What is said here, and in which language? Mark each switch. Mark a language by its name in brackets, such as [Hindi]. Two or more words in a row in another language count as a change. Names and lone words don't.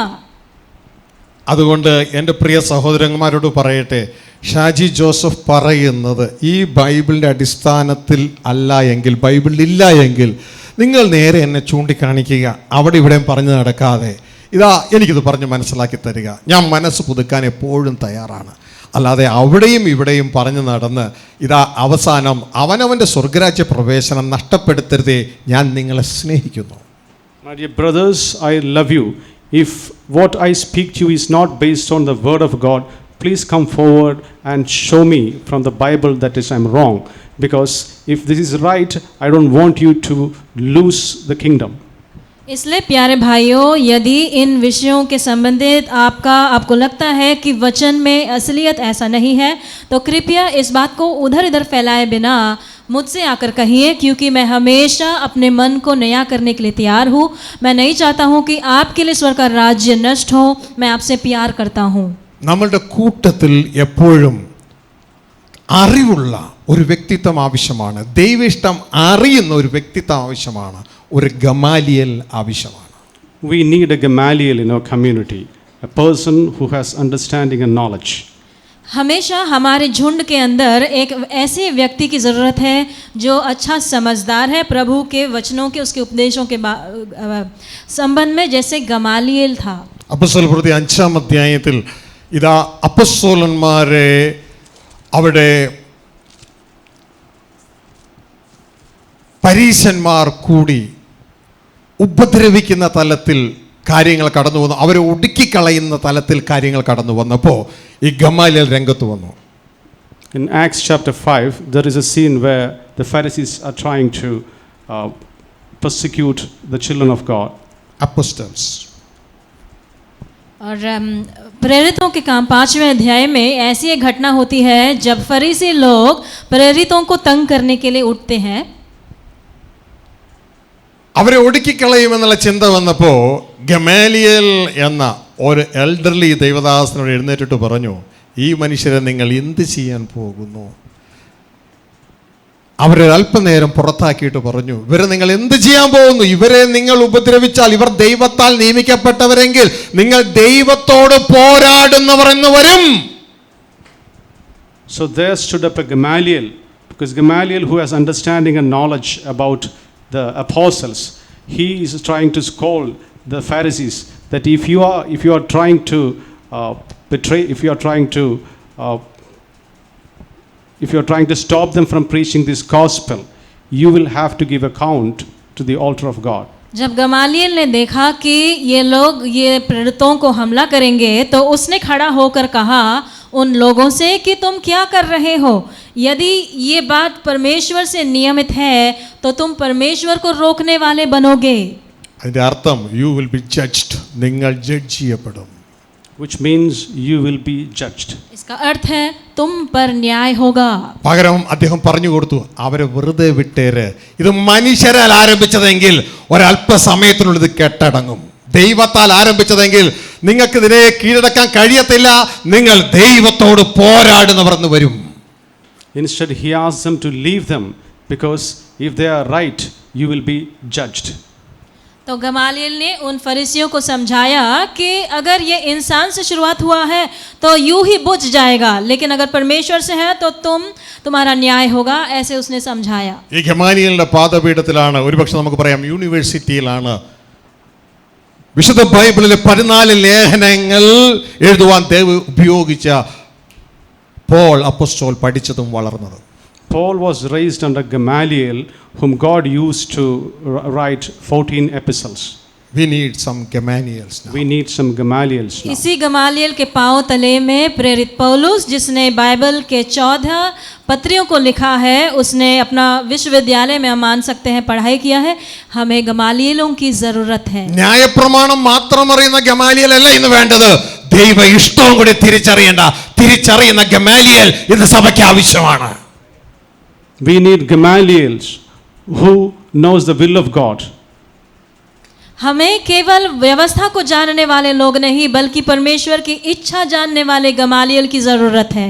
[Malayalam] അതുകൊണ്ട് എൻ്റെ പ്രിയ സഹോദരന്മാരോട് പറയട്ടെ, ഷാജി ജോസഫ് പറയുന്നത് ഈ ബൈബിളിൻ്റെ അടിസ്ഥാനത്തിൽ അല്ല എങ്കിൽ, ബൈബിളിൽ ഇല്ല എങ്കിൽ നിങ്ങൾ നേരെ എന്നെ ചൂണ്ടിക്കാണിക്കുക. അവിടെ ഇവിടെയും പറഞ്ഞു നടക്കാതെ ഇതാ എനിക്കിത് പറഞ്ഞ് മനസ്സിലാക്കി തരിക. ഞാൻ മനസ്സ് പുതുക്കാൻ എപ്പോഴും തയ്യാറാണ്. അല്ലാതെ അവിടെയും ഇവിടെയും പറഞ്ഞു നടന്ന് ഇതാ അവസാനം അവനവൻ്റെ സ്വർഗരാജ്യ പ്രവേശനം നഷ്ടപ്പെടുത്തരുതേ, ഞാൻ നിങ്ങളെ സ്നേഹിക്കുന്നു. [English] My dear brothers, I love you. If what I speak to you is not based on the word of God, please come forward and show me from the Bible that is I'm wrong. Because if this is right, I don't want you to lose the kingdom. [Hindi] इसलिए प्यारे भाइयों, यदि इन विषयों के संबंधित आपको लगता है कि वचन में असलियत ऐसा नहीं है, तो कृपया इस बात को उधर इधर फैलाए बिना मुझसे आकर कहिए, क्योंकि मैं हमेशा अपने मन को नया करने के लिए तैयार हूँ. मैं नहीं चाहता हूँ कि आपके लिए स्वर्ग का राज्य नष्ट हो. मैं आपसे प्यार करता हूँ. [Malayalam] നമ്മളുടെ കൂട്ടത്തിൽ എപ്പോഴും അറിവുള്ള ഒരു വ്യക്തിത്വം ആവശ്യമാണ്. ദൈവഇഷ്ടം അറിയുന്ന ഒരു വ്യക്തിത്വം ആവശ്യമാണ്. ഒരു ഗമാലിയൽ ആവശ്യമാണ്. [English] We need a Gamaliel in our community, a person who has understanding and knowledge. [Hindi] हमेशा हमारे झुंड के अंदर एक ऐसे व्यक्ति की ज़रूरत है जो अच्छा समझदार है प्रभु के वचनों के, उसके उपदेशों के संबंध में, जैसे गमालियल था. [Malayalam] അപ്പോസ്തലപ്രവൃത്തി 5 അധ്യായത്തിൽ ഇതാ അപ്പോസ്തലന്മാരെ അവിടെ പരീശന്മാർ കൂടി ഉപദ്രവിക്കുന്ന തലത്തിൽ കാര്യങ്ങൾ കടന്നു വന്നു. അവരെ ഒടുക്കിക്കളയുന്ന തലത്തിൽ കാര്യങ്ങൾ കടന്നു വന്നപ്പോൾ ഈ ഗമാലിയൽ രംഗത്ത് വന്നു. [English] In Acts chapter 5, there is a scene where the Pharisees are trying to persecute the children of God. Apostles. [Hindi] और प्रेरितों के काम 5वें अध्याय में ऐसी एक घटना होती है जब फरीसी लोग प्रेरितों को तंग करने के लिए उठते हैं. [Malayalam] അവരെ ഒടുക്കിക്കളയുമെന്നുള്ള ചിന്ത വന്നപ്പോൾ ഗമാലിയൽ എന്ന ഒരു എൽഡർലി ദൈവദാസനോട് എഴുന്നേറ്റിട്ട് പറഞ്ഞു, ഈ മനുഷ്യരെ നിങ്ങൾ എന്ത് ചെയ്യാൻ പോകുന്നു? അവരെ അല്പനേരം പുറത്താക്കിയിട്ട് പറഞ്ഞു, ഇവരെ നിങ്ങൾ എന്ത് ചെയ്യാൻ പോകുന്നു? ഇവരെ നിങ്ങൾ ഉപദ്രവിച്ചാൽ, ഇവർ ദൈവത്താൽ നിയമിക്കപ്പെട്ടവരെങ്കിൽ നിങ്ങൾ ദൈവത്തോട് പോരാടുന്നവർ എന്ന് വരും. [English] So there stood up a Gamaliel, because Gamaliel, who has understanding and knowledge about the apostles, he is trying to scold the Pharisees that if you are trying to betray, if you are trying to stop them from preaching this gospel, you will have to give account to the altar of God. [Hindi] जब गमालियल ने देखा कि ये लोग ये प्रेरितों को हमला करेंगे, तो उसने खड़ा होकर कहा उन लोगों से कि तुम क्या कर रहे हो? यदि ये बात परमेश्वर से नियमित है तो तुम परमेश्वर को रोकने वाले बनोगे. [Malayalam] അതിന്റെ അർത്ഥം [English] you will be judged, [Malayalam] നിങ്ങൾ ജഡ്ജ് ചെയ്യപ്പെടും. [English] Which means you will be judged. [Hindi] इसका अर्थ है तुम पर न्याय होगा. [Malayalam] പകരം അദ്ദേഹം പറഞ്ഞു കൊടുത്തു, അവരെ വെറുതെ വിട്ടേര്. ഇത് മനുഷ്യരാൽ ആരംഭിച്ചതെങ്കിൽ ഒരല്പസമയത്തിനുള്ളിൽ ഇത് കെട്ടടങ്ങും. ദൈവത്താൽ ആരംഭിച്ചതെങ്കിൽ നിങ്ങൾക്ക് ഇതിനെ കീഴടക്കാൻ കഴിയത്തില്ല. നിങ്ങൾ ദൈവത്തോട് പോരാടുന്നവർ എന്ന് വരും. [English] Instead, he asked them to leave them, because if they are right, you will be judged. [Hindi] तो गमालियल ने उन फरीसियों को समझाया कि अगर ये इंसान से शुरुआत हुआ है तो यूं ही बुझ जाएगा, लेकिन अगर परमेश्वर से है तो तुम्हारा न्याय होगा. ऐसे उसने समझाया. [Malayalam] ഈ ഗമാലിയലിന്റെ പാദപീഠത്തിലാണ്, ഒരുപക്ഷെ നമുക്ക് പറയാം യൂണിവേഴ്സിറ്റിയിലാണ് വിശുദ്ധ ബൈബിളിലെ 14 ലേഖനങ്ങൾ എഴുതുവാൻ ദൈവം ഉപയോഗിച്ച പോൾ അപ്പോസ്തലൻ പഠിച്ചതും വളർന്നതും. [English] Paul was raised under Gamaliel, whom God used to write 14 epistles. We need some Gamaliels now. We need some Gamaliels now. [Hindi] इसी गमालियल के पांव तले में प्रेरित पौलुस, जिसने बाइबल के 14 पत्रियों को लिखा है, उसने अपना विश्वविद्यालय में हम मान सकते हैं पढ़ाई किया है. हमें गमालियलों की जरूरत है. [Malayalam] ന്യായപ്രമാണം മാത്രം അറിയുന്ന ഗമാലിയൽ അല്ല ഇന്ന് വേണ്ടത്. ദൈവ ഇഷ്ടവും കൂടി തിരിച്ചറിയുന്ന ഗമാലിയൽ ഇന്ന് സഭയ്ക്ക് ആവശ്യമാണ്. [English] We need Gamaliels who knows the will of God. [Hindi] हमें केवल व्यवस्था को जानने वाले लोग नहीं, बल्कि परमेश्वर की इच्छा जानने वाले गमालियल की जरूरत है.